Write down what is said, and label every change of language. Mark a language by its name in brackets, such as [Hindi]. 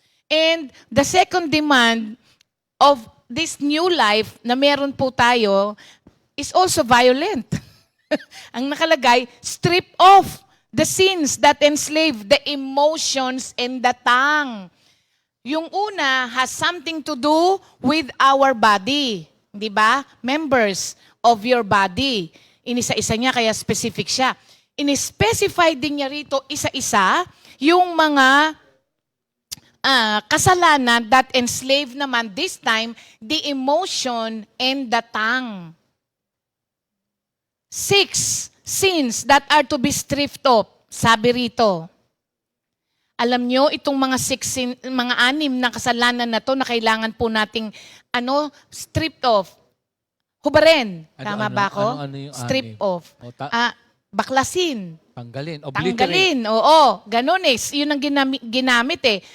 [English] And the second demand of this new life [Filipino] na meron po tayo [English] is also violent. [Filipino] Ang nakalagay, [English] strip off the sins that enslave the emotions and the tongue. [Filipino] Yung una [English] has something to do with our body. [Filipino] Di ba? [English] Members of your body. [Filipino] Inisa-isa niya, kaya specific siya. In-specify din niya rito isa-isa yung mga kasalanan [English] that enslave naman this time the emotion and the tongue. 6 sins that are to be stripped off. [Filipino] Sabi rito. Alam nyo, itong mga 6 mga 6 na kasalanan na to na kailangan po nating [English] stripped off. [Filipino] Hubarin. Tama ba ako? Yung [English] strip 6? off. [Filipino] Baklasin. Tanggalin. Tanggalin. Oo. Ganun eh. Yun ang ginamit eh.